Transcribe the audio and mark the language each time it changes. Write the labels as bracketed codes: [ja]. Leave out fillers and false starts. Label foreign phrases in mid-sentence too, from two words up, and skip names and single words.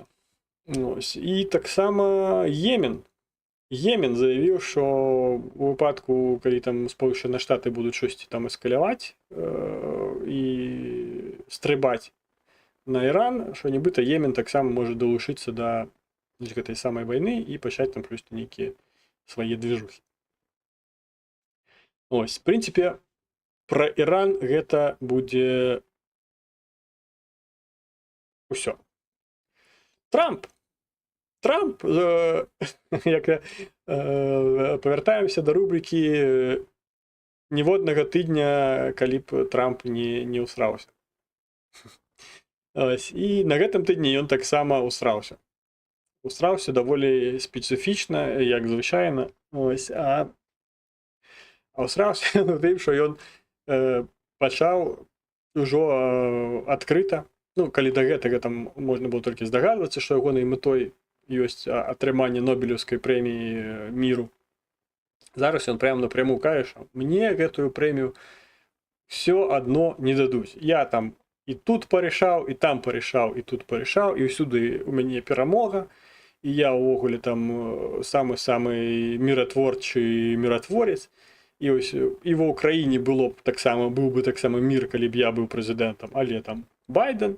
[be] І таксама Йемен заявіў, што у выпадку, калі там Сполучаныя Штаты будуць штосьці там эскаляваць і стрыбаць на Іран, што нібыта Йемен таксама можа далучыцца да гэтай самай вайны і пачаць там плюс нейкія свае движухі. Ось, в прынцыпе, пра Іран гэта будзе ўсё. Трамп Трамп, [uk] як повертаємося до рубрики [be] ніводнага тыдня, калі б Трамп не ўсраўся. І на гэтым тыдні ён таксама ўсраўся. Усраўся даволі спецыфічна, як звычайна. А ўсраўся тым, што ён пачаў ужо адкрыта, ну, калі да гэтага там можна было толькі здагадвацца, што ягонай мэтой ёсць атрыманне Нобелеўскай прэміі міру. Зараз ён прямо напряму каже, што мне гэтую прэмію все адно не дадуць. Я там і тут парішаў, і там парішаў, і тут парішаў, і ўсюды у мяне перамога. І я ўвогуле там самы-самы міратворчы міратворец. І ось і ва ўкраіне быў бы таксама мір, калі б я быў прэзідэнтам, але там Байден.